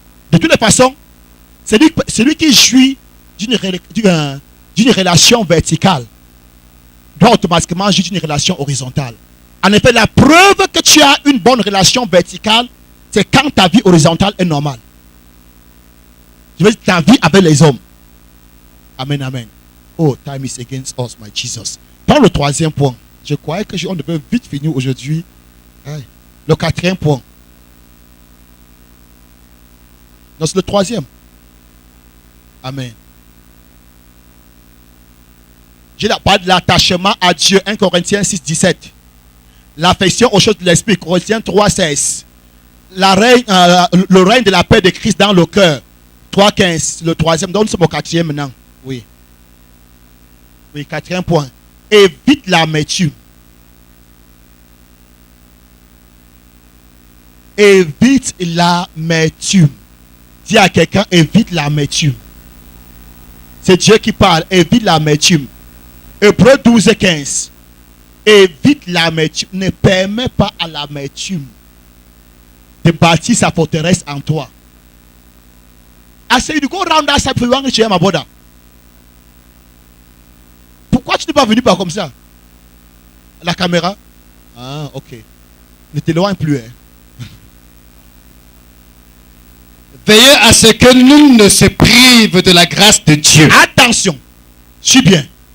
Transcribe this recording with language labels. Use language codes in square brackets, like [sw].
[fr] De toutes les façons, celui qui jouit d'une relation verticale doit automatiquement jouir d'une relation horizontale. En effet, la preuve que tu as une bonne relation verticale, c'est quand ta vie horizontale est normale. Je veux dire, ta vie avec les hommes. Amen, amen. [en] Oh, time is against us, my Jesus. [fr] Dans le troisième point, je croyais que on devait vite finir aujourd'hui. Le quatrième point. Non, c'est le troisième. Amen. J'ai parlé de l'attachement à Dieu, 1 Corinthiens 6, 17. L'affection aux choses de l'esprit, Corinthiens 3, 16. Le règne de la paix de Christ dans le cœur, 3, 15. Le troisième, donc nous sommes au quatrième maintenant. Oui. Oui, quatrième point. Évite l'amertume. Évite l'amertume. Dis à quelqu'un, évite l'amertume. C'est Dieu qui parle, évite l'amertume. Hébreux 12 et 15. Évite l'amertume. Ne permets pas à l'amertume de bâtir sa forteresse en toi. [en] I say you go round that side for you want to share my brother. [fr] Pourquoi tu n'es pas venu par comme ça? La caméra? Ah, ok. Ne t'éloigne plus. Hein. Veillez à ce que nul ne se prive de la grâce de Dieu. Attention, suis bien.